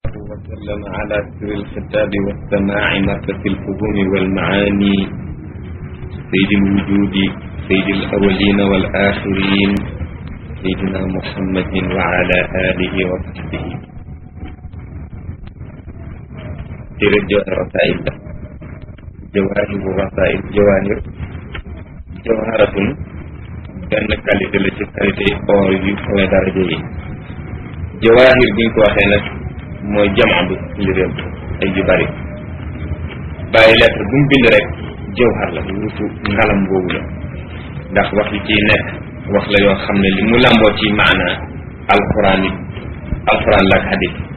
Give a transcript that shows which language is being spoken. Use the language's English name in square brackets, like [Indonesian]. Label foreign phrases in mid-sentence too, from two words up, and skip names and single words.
[Arabic] وسلم على سر الخطاب والسماع مركز الفهوم والمعاني سيد الوجود سيد الأولين والآخرين سيدنا محمد وعلى آله وصحبه. ترجع رسائل جواهر الرسائل جواهرة [Wolof] benn qualité la ci qualité or yu xawee daraja yi. jawaahir bi ñu ko waxee nag mooy jamaa bi li réew ay yu bari bàyyi lettre bu mu bind rek jawhar la wutu ngalam boobu la ndax wax yi ciy nekk wax la yoo xam ne li mu lamboo ci maana alquran la ak hadis